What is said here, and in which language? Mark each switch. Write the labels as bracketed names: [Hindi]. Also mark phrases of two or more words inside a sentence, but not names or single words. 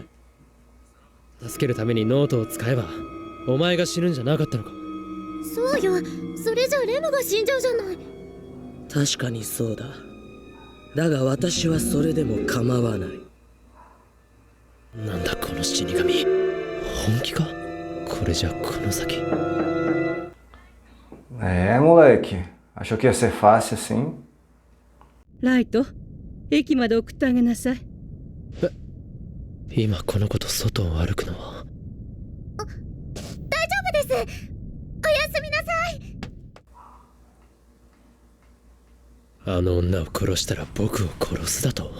[Japanese] 助けるためにノートを使えばお前が死ぬんじゃなかったのか。そうよ、それじゃレムが死んじゃうじゃない。確かにそうだ。だが私はそれでも構わない。なんだこの死神、本気か。これじゃこの先。 [Portuguese] Moleque. Achou que ia ser fácil assim? [Japanese] ライト、駅まで送ってあげなさい。今この子と外を歩くのは。大丈夫です。おやすみなさい。あの女を殺したら僕を殺すだと。